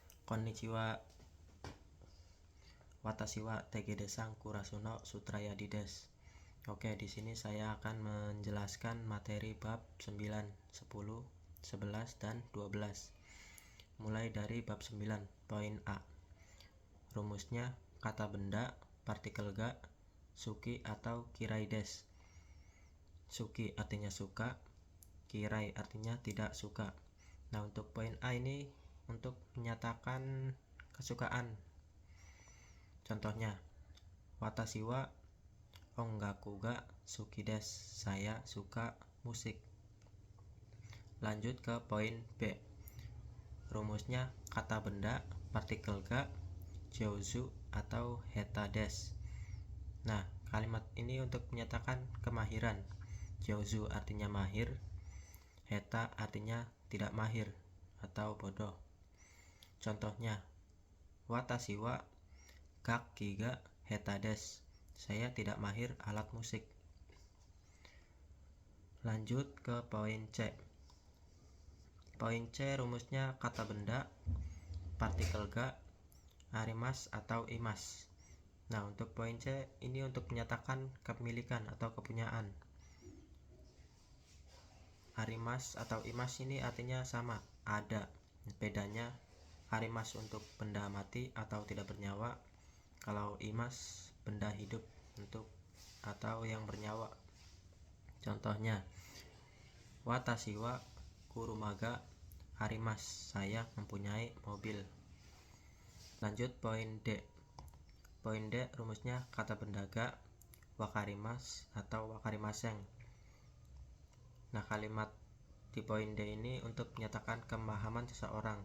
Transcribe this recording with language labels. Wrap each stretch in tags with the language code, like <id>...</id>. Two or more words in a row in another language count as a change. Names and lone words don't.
<ja>こんにちは、私はテゲデサンクラスのストラヤディです.</ja> <id>Oke, di sini saya akan menjelaskan materi bab 9, 10, 11, dan 12. Mulai dari bab 9, poin A. Rumusnya kata benda, partikel ga, suki atau</id> <ja>嫌いです.</ja> <id>Suki artinya suka, kirai artinya tidak suka. Nah, untuk poin A ini untuk menyatakan kesukaan. Contohnya,</id> <ja>私は音楽が好きです.</ja> <id>Saya suka musik. Lanjut ke poin B. Rumusnya kata benda, partikel ga, jouzu atau</id> <ja>下手です.</ja> <id>Nah, kalimat ini untuk menyatakan kemahiran. Jouzu artinya mahir, heta artinya tidak mahir atau bodoh. Contohnya,</id> <ja>私は楽器が下手です.</ja> <id>Saya tidak mahir alat musik. Lanjut ke poin C. Poin C rumusnya kata benda, partikel ga, arimas atau imas. Nah, untuk poin C ini untuk menyatakan kepemilikan atau kepunyaan. Arimas atau imas ini artinya sama, ada. Bedanya arimas untuk benda mati atau tidak bernyawa, kalau imas benda hidup untuk atau yang bernyawa. Contohnya,</id> <ja>私は車があります.</ja> <id>Saya mempunyai mobil. Lanjut poin D. Poin D rumusnya kata benda ga, wakarimas atau wakarimaseng. Nah, kalimat di poin D ini untuk menyatakan pemahaman seseorang.</id>